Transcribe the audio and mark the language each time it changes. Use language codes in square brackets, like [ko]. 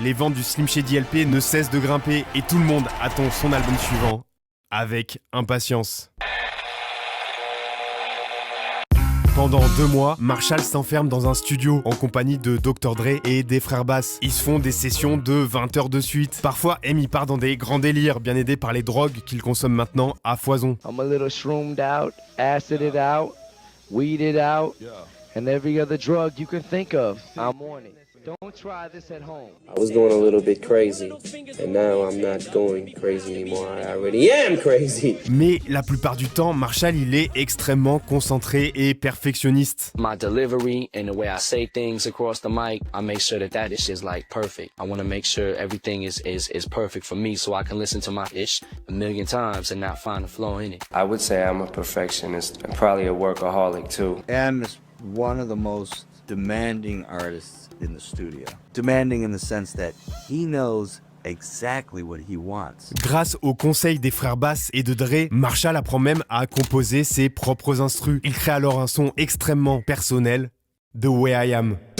[fr] Les ventes du Slim Shady LP ne cessent de grimper et tout le monde attend son album suivant avec impatience. Pendant 2 mois, Marshall s'enferme dans un studio en compagnie de Dr. Dre et des frères Bass. Ils se font des sessions de 20 heures de suite. Parfois, M y part dans des grands délires, bien aidé par les drogues qu'il consomme maintenant à foison. [en] I'm a little shroomed out, acided out, weeded out, and every other drug you can think of. I'm on it. Don't try this at home. I was going a little bit crazy, and now I'm not going crazy anymore. I already am crazy. [fr] Mais la plupart du temps, Marshall, il est extrêmement concentré et perfectionniste. [en] My delivery and the way I say things across the mic, I make sure that is just like perfect. I want to make sure everything is perfect for me, so I can listen to my ish a million times and not find a flaw in it. I would say I'm a perfectionist and probably a workaholic too. And one of the most demanding artists in the studio. Demanding in the sense that he knows exactly what he wants. [fr] Grâce au conseil des frères Bass et de Dre, Marshall apprend même à composer ses propres instrus. Il crée alors un son extrêmement personnel, The Way I Am.